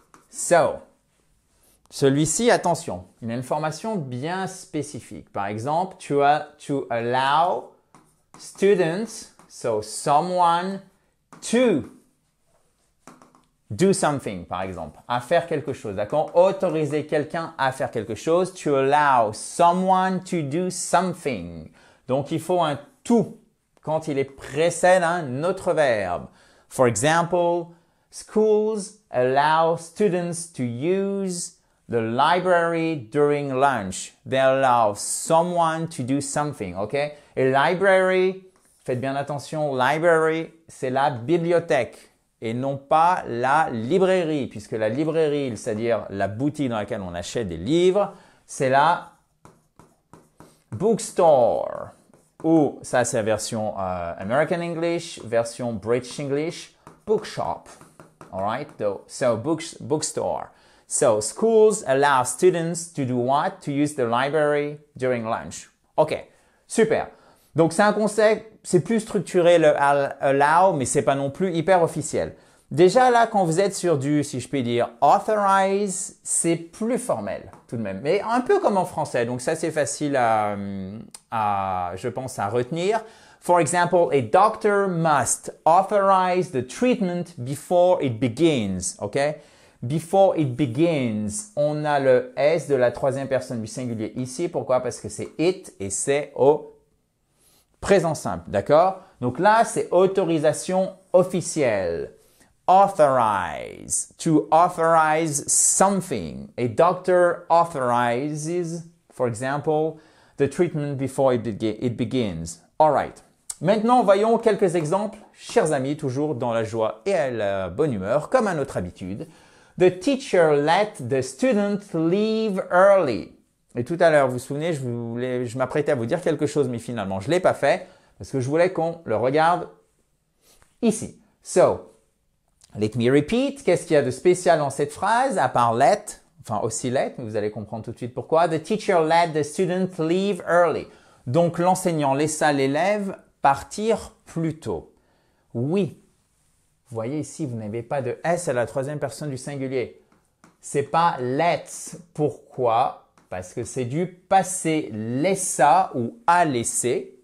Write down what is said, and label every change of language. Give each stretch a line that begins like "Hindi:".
French: So, celui-ci, attention, il a une formation bien spécifique. Par exemple,
English: to allow students, so someone to do something,
French: par exemple, à faire quelque chose. D'accord? Autoriser quelqu'un à faire quelque chose.
English: To allow someone to do something.
French: Donc, il faut un to quand il précède un autre verbe.
English: For example, schools allow students to use the library during lunch. They allow someone to do something, ok?
French: Et library, faites bien attention, library, c'est la bibliothèque et non pas la librairie, puisque la librairie, c'est-à-dire la boutique dans laquelle on achète des livres, c'est la bookstore. Ou ça, c'est la version American English, version British English, bookshop.
English: All right, so bookstore. So schools allow students to do what? To use the library during lunch. OK, super.
French: Donc c'est un concept, c'est plus structuré le allow, mais c'est pas non plus hyper officiel. Déjà là, quand vous êtes sur du, si je puis dire, authorize, c'est plus formel tout de même, mais un peu comme en français. Donc ça c'est facile je pense, à retenir.
English: For example, a doctor must authorize the treatment before it begins. Okay? Before it begins,
French: on a le S de la troisième personne du singulier ici. Pourquoi? Parce que c'est it et c'est au présent simple. D'accord? Donc là, c'est autorisation officielle.
English: Authorize. To authorize something. A doctor authorizes, for example, the treatment before it begins. All right.
French: Maintenant, voyons quelques exemples, chers amis, toujours dans la joie et à la bonne humeur, comme à notre habitude.
English: The teacher let the student leave early.
French: Et tout à l'heure, vous vous souvenez, je m'apprêtais à vous dire quelque chose, mais finalement, je ne l'ai pas fait parce que je voulais qu'on le regarde ici.
English: So, let me repeat.
French: Qu'est-ce qu'il y a de spécial dans cette phrase, à part let, enfin aussi let, mais vous allez comprendre tout de suite pourquoi.
English: The teacher let the student leave early.
French: Donc, l'enseignant laissa l'élève partir plus tôt. Oui. Vous voyez ici, vous n'avez pas de S à la troisième personne du singulier. C'est pas let's. Pourquoi? Parce que c'est du passé laissa ou a laissé.